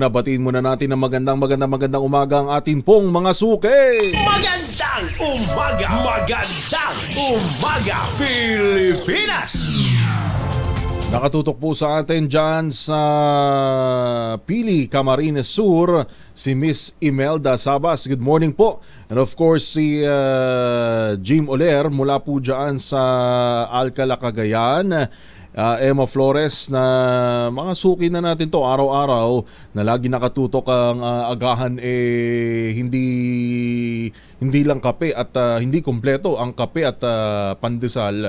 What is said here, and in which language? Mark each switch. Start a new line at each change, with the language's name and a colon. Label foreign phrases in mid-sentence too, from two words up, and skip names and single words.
Filipino: Batiin muna natin ng magandang umaga ang atin pong mga suki. Magandang umaga, Pilipinas! Nakatutok po sa atin dyan sa Pili, Camarines Sur, si Miss Imelda Sabas.
English: Good morning
Filipino: po.
English: And of course,
Filipino: si Jim Oler mula po dyan sa Alcala, Cagayan. Emma Flores, na mga suki na natin to araw-araw na lagi nakatutok ang agahan, hindi lang kape at hindi kompleto ang kape at pandesal.